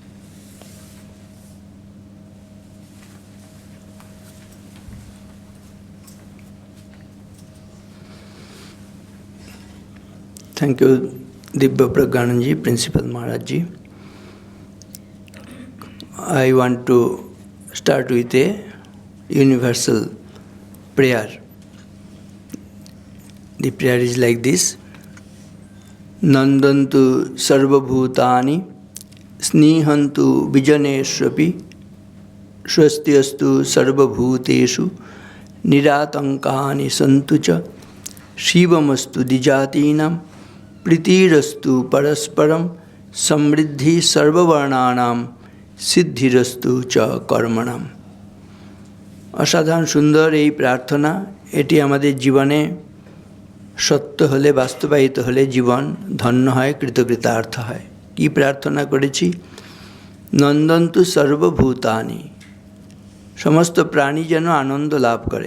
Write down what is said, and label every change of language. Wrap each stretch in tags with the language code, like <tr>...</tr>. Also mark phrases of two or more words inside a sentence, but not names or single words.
<en>Thank you, Dibya Pragyananji, Principal Maharaj-ji. I want to start with a universal prayer. The prayer is like this.</en> <sa>नन्दन्तु सर्वभूतानि स्निह्यन्तु विजनेष्वपि स्वस्त्यस्तु सर्वभूतेषु निरातङ्कानि सन्तुच शिवमस्तु द्विजातीनां प्रीतिरस्तु परस्परम् समृद्धि सार्ववर्णानां সিদ্ধিরস্তু চ কর্মণাম।</sa> <bn>অসাধারণ সুন্দর এই প্রার্থনা, এটি আমাদের জীবনে সত্য হলে, বাস্তবায়িত হলে জীবন ধন্য হয়, কৃতকৃতার্থ হয়। কি প্রার্থনা করেছি?</bn> <sa>নন্দন্তু সর্বভূতানি,</sa> <bn>সমস্ত প্রাণী যেন আনন্দ লাভ করে।</bn>